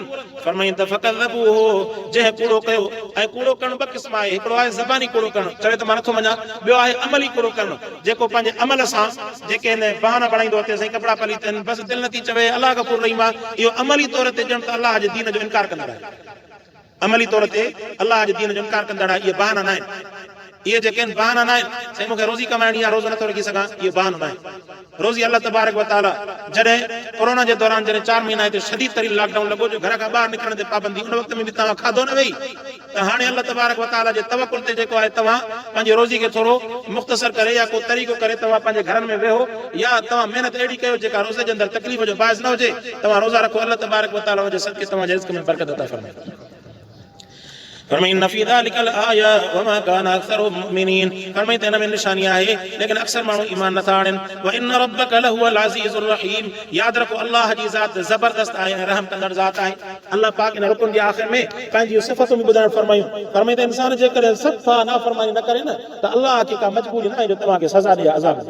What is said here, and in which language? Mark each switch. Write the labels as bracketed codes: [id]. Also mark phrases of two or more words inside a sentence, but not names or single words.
[sd] फरमाईंदा फकज़बूहु, जंहिं कूड़ो कयो। ऐं कूड़ो करणु ॿ क़िस्म आहे, हिकिड़ो आहे ज़बानी कूड़ो करणु, चवे त मां नथो मञा, ॿियो आहे अमली कूड़ो करणु, जेको पंहिंजे अमल सां जेके हिन बहाना बणाईंदो अचे साईं कपिड़ा पलीतनि, बसि दिलि नथी चवे अलाह गफ़ूर रहीम आहे, इहो अमली तौर ते ॼण त अल्लाह जे दीन जो इनकार कंदड़ आहे। अमली तौर ते अल्लाह जे दीन जो इनकार कंदड़ आहे। इहे बहाना न आहिनि, इहे जेके आहिनि बहाना न आहिनि। साईं मूंखे रोज़ी कमाइणी आहे, रोज़ो नथो रखी सघां, इहे बहानो न आहे। रोज़ी अल्लाह [ar] تبارك وتعالى [sd] जॾहिं कोरोना जे दौरान जॾहिं 4 महीना हिते शदीद तरीन लॉकडाउन लॻो, जो घर खां ॿाहिरि निकिरण ते पाबंदी, उन वक़्त में बि तव्हां खाधो न वेही, त हाणे अल्लाह [ar] تبارك وتعالى [sd] जे तवक्कुल ते जेको आहे तव्हां पंहिंजी रोज़ी खे थोरो मुख़्तसर करे या को तरीक़ो करे तव्हां पंहिंजे घरनि में वेहो, या तव्हां महिनत अहिड़ी कयो जेका रोज़े जे अंदरि तकलीफ़ जो बाइस न हुजे, तव्हां रोज़ा रखो। अल्लाह [ar] تبارك وتعالى [sd] जे सदके तव्हांजे रिज़्क़ में बरकत अता फरमाए। [ar] फरमाईंदा في ذلك لآية وما كان أكثرهم مؤمنين. [sd] फरमाईंदा इन में निशानी आहे, लेकिन अक्सर माण्हू ईमान नथा आणनि। [ar] وإن ربك لهو العزيز الرحيم. [sd] यादि रखो अल्लाह जी ज़ात ज़बरदस्त आहे ऐं रहम कंदड़ ज़ात आहे। अल्लाह पाक इन रुकन जे आख़िर में पंहिंजी सिफ़तूं बि ॿुधाइण फरमायूं। फरमाईंदा इंसान जेकॾहिं सफ़ा नाफ़रमानी न करे न, त अल्लाह खे का मजबूरी न आहे जो तव्हांखे सज़ा ॾिए, अज़ाब ॾिए।